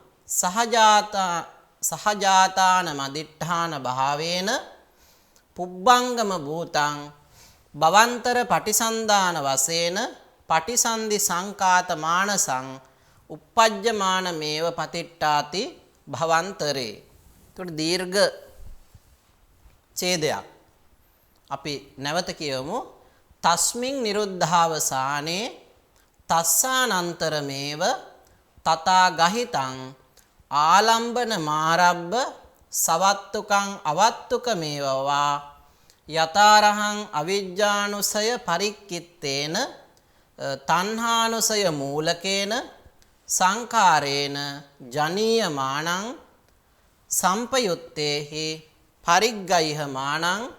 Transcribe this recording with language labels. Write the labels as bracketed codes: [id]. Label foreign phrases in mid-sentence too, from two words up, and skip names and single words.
[pi] සහජාතාන මදිට්ඨාන භාවේන පුබ්බංගම භූතං භවන්තර පටිසන්ධාන වශයෙන් පටිසන්ධි සංකාත මානසං uppajjamaana මේව පතිට්ඨාති භවන්තරේ. [si] ඒකට දීර්ඝ ඡේදයක්. අපි නැවත කියවමු. [pi] තස්මින් නිරුද්ධාවසානේ තස්සානන්තරමේව තථා ගහිතං ආලම්බන මාරබ්බ සවත්තුකං අවත්තුක මේවවා යතාරහං අවිජ්ජානුසය පරික්කිත්තේන තණ්හානුසය මූලකේන සංකාරේන ජනීයමානං සම්පයුත්තේහි පරිග්ගයිහමානං